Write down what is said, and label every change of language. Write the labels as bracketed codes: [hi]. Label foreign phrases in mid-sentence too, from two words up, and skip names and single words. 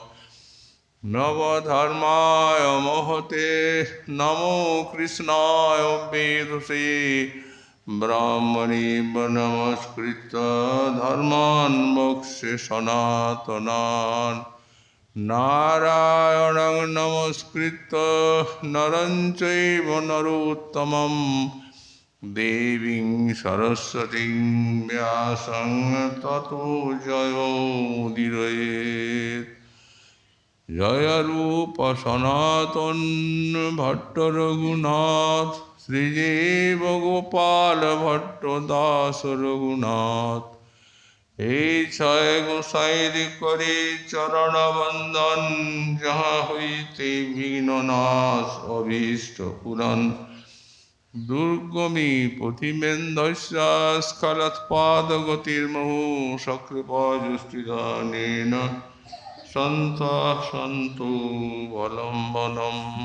[sa] नवधर्माय महते नमो कृष्णाय वेदसे ब्राह्मणे नमस्कृत्य धर्मान् मोक्षे सनातनान् नारायणं नमस्कृत्य नरं चैव नरोत्तमं देवीं सरस्वतीं व्यासं ततो जयोमुदीरयेत् जय रूप सनातन भट्ट रघुनाथ श्रीजीव [bn] गोपाल भट्ट दास रघुनाथ এই ছয় গোসাইর করে চরণ বন্দন যাহা হইতে বিঘ্ন নাশ অভীষ্ট পূরণ [sa] দুর্গমী পথিমেন্দস্য স্খলৎপাদগতির্মুহু সকৃপজুষ্টিদানেন সন্তঃ সন্তু বলম্বনম